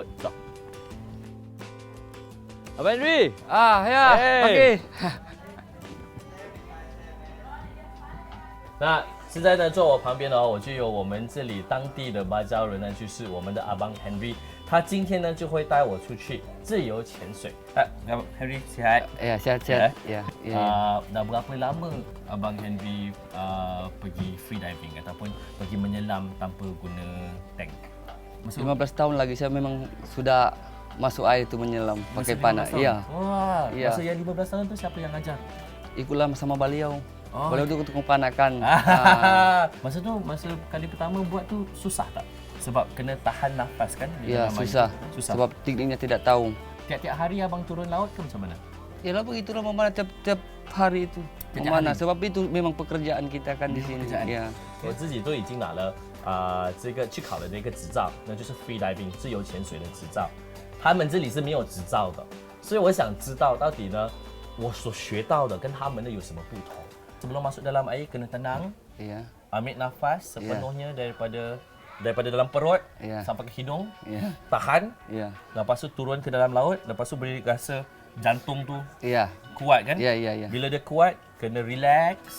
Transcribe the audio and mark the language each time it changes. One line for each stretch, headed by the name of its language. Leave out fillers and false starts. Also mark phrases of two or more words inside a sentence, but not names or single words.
Malay: 走。Abang Henry, ya, OK。
Chinese: 那现在呢，坐我旁边哦，我就有我们这里当地的芭蕉人呢，就是我们的阿邦 Henry。他今天呢就会带我出去自由潜水。
Malay: Henry sihat? Ya, sihat-sihat. Ya. Dah berapa lama Abang Henry pergi
English: free diving
Malay: ataupun pergi menyelam tanpa guna tank? 15 tahun lagi saya memang sudah masuk air itu menyelam pakai panah. Iya. Wah, Iya. masa yang 15 tahun tu siapa yang ajar? Ikutlah sama beliau. Oh. Beliau itu untuk panahkan. Masa tu, masa kali pertama buat tu susah tak? Sebab kena tahan nafas kan? di Ya, dalam air susah. tu? Susah. Sebab tekniknya tidak tahu. Tiap-tiap hari abang turun laut ke macam mana? Yalah begitulah memanah tiap hari itu. Tiap Memanah hari? sebab itu memang pekerjaan kita kan di sini. pekerjaan. Ya.
Chinese: 我自己都已经拿了这个去考了那个执照，那就是
English: free diving
Chinese: 自由潜水的执照。他们这里是没有执照的，所以我想知道到底呢，我所学到的跟他们的有什么不同。
Malay: Sebelum masuk dalam air kena tenang, Iya. ambil nafas sepenuhnya daripada dalam perut Ya. sampai ke hidung, Iya. tahan, Iya. lepas tu turun ke dalam laut, lepas tu boleh rasa jantung tu Iya. kuat kan? Iya, iya, iya. Bila dia kuat, kena relax.